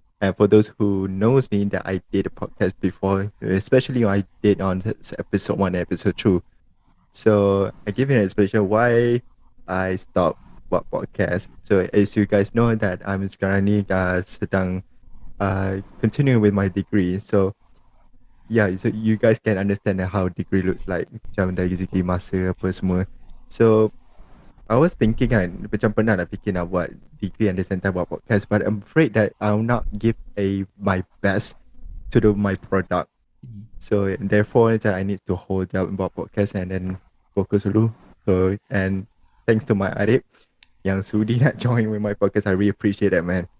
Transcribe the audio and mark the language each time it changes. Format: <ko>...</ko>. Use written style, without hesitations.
<en>And for those who knows me, that I did a podcast before, especially I did on episode 1 and episode 2. So I give you an explanation why I stopped podcast. So as you guys know that I'm</en> <ms>sekarang ni sedang</ms> <en>continuing with my degree. So yeah, so you guys can understand how degree looks like.</en> <ms>Macam dari segi masa apa semua.</ms> <en>So I was thinking</en> <ms>macam pernah nak fikir nak buat</ms> <en>degree and the same time</en> <ms>buat podcast,</ms> <en>but I'm afraid that I'll not give my best to my product. So therefore I need to hold up</en> <ms>buat podcast</ms> <en>and then focus</en> <ms>dulu.</ms> <en>So and thanks to my Adieb</en> <ms>yang sudi nak</ms> <en>join with my podcast. I really appreciate that, man.</en>